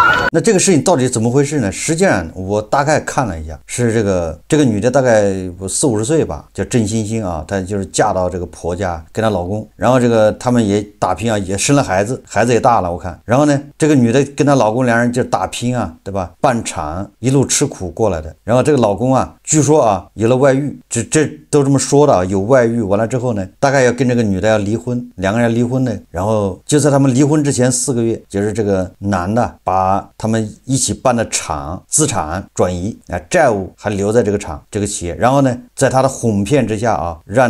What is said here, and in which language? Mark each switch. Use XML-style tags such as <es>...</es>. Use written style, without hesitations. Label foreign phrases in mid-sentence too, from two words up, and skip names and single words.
<zh>那这個事情到底怎麼回事呢？實際上我大概看了一下，是這個女的大概40-50歲吧，叫鄭欣欣啊，她就是嫁到這個婆家跟她老公，然後這個他們也打拼啊，也生了孩子，孩子也大了我看。然後呢，這個女的跟她老公兩人就打拼啊，對吧？辦廠一路吃苦過來的。然後這個老公啊，據說啊有了外遇，這都這麼說的啊，有外遇完了之後呢，大概要跟這個女的要離婚，兩個人離婚呢，然後就在他們離婚之前4個月，就是這個男的把他們一起辦的廠資產轉移啊，債務還留在這個廠這個企業，然後呢，在他的哄騙之下啊，讓</zh>